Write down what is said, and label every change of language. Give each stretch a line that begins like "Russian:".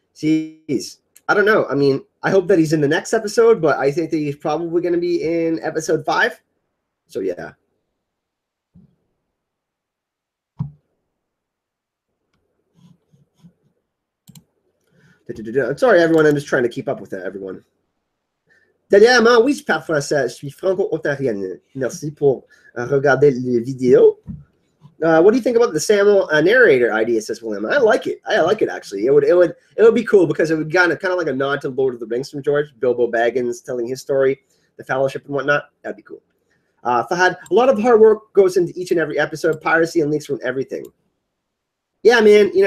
English: Jeez, I don't know. I hope that he's in the next episode, but I think that he's probably going to be in episode 5. So yeah. Sorry, everyone. I'm just trying to keep up with that, everyone.
French: Dernièrement, oui, je parle français. Je suis franco-ontarienne. Merci pour regarder les vidéos.
English: What do you think about the Samuel narrator idea, says William? I like it. I like it, actually. It would be cool because it would kind of like a nod to Lord of the Rings from George. Bilbo Baggins telling his story, the Fellowship and whatnot. That'd be cool. Fahad, a lot of hard work goes into each and every episode. Piracy and leaks from everything. Yeah, man.